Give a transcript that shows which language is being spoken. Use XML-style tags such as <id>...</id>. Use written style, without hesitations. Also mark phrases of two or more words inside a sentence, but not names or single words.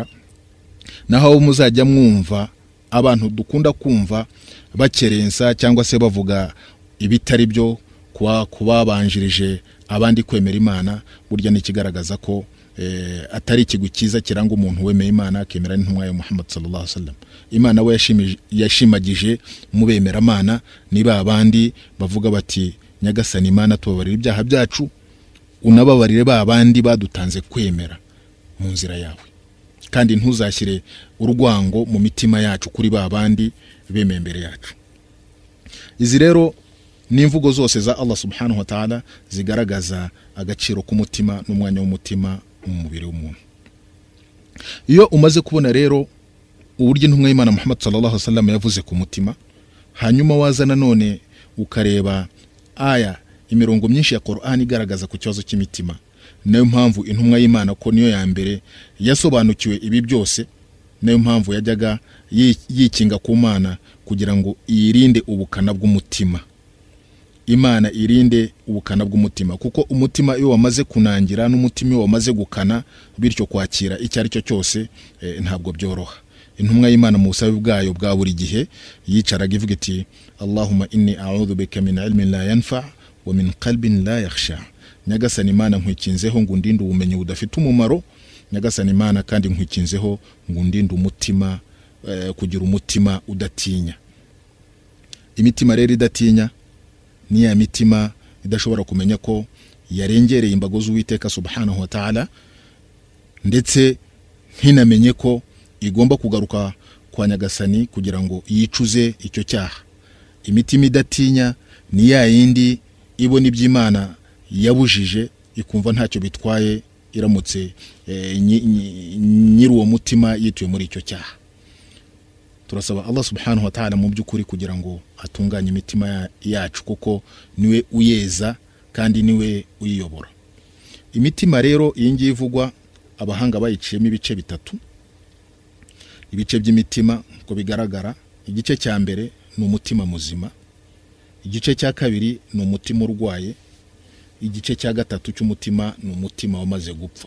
<rw>Naho muzajya mwumva abantu dukunda kumva bakerensa cyangwa se bavuga ibitari byo kubabanjirije abandi kwemera Imana, burya ni kigaragaza ko atari ikigo cyiza kiranga umuntu wemeye Imana akemera n'intumwa ya Muhammad</rw> <ar>صلى الله عليه وسلم.</ar> <rw>Imana we yashimagije mu bemera Imana niba abandi bavuga bati nyagasani Imana tubabarira ibyaha byacu, unababarire ba bandi badutanze kwemera mu nzira yawe, kandi ntuzashyire urwango mu mitima yacu kuri ba bandi bemeye imbere yacu. Izi rero ni imvugo zose za Allah</rw> <ar>سبحانه وتعالى</ar> <rw>zigaragaza agaciro k'umutima n'umwanya w'umutima mu mubiri w'umuntu. Iyo umaze kubona rero uburyo intumwa y'Imana Muhammad</rw> <ar>صلى الله عليه وسلم</ar> <rw>yavuze ku mutima, hanyuma waza nanone ukareba aya imirongo myinshi ya Qur'an igaragaza ku kibazo cy'imitima. Nayo mpamvu intumwa y'Imana ko niyo ya mbere yasobanukiwe ibi byose, nayo mpamvu yajyaga yikinga ku Mana kugira ngo irinde ubukana bw'umutima. Imana irinde ubukana bw'umutima, kuko umutima iyo wamaze kunangira n'umutima iyo wamaze gukana, bityo kwakira icyo ari cyo cyose ntabwo byoroha. Intumwa y'Imana mu busabe bwayo bwa buri gihe yicaraga ivuga iti</rw> <ar>اللهم إني أعوذ بك من علم لا ينفع ومن قلب لا يخشع.</ar> <rw>Nyagasani Imana nkwikinzeho ngo ndinde ubumenyi budafite umumaro, Nyagasani Imana kandi nkwikinzeho ngo ndinde umutima, kugira umutima udatinya. Imitima rero idatinya ni ya mitima idashobora kumenya ko yarengereye imbago z'Uwiteka</rw> <ar>سبحانه وتعالى,</ar> <rw>ndetse ntinamenye ko igomba kugaruka kwa Nyagasani kugira ngo yicuze icyo cyaha. Imitima idatinya ni ya yindi ibona iby'Imana yabujije ikumva ntacyo bitwaye iramutse nyiri uwo mutima yituye muri icyo cyaha. Turasaba Allah</rw> <ar>سبحانه وتعالى</ar> <rw>mu by'ukuri kugira ngo atunganye imitima yacu, kuko niwe uyeza kandi niwe uyiyobora. Imitima rero iyi ngiyi ivugwa, abahanga bayiciyemo ibice bitatu. Ibice by'imitima uko bigaragara, igice cya mbere ni umutima muzima, igice cya kabiri ni umutima urwaye, igice cya gatatu cy'umutima ni umutima wamaze gupfa.</rw>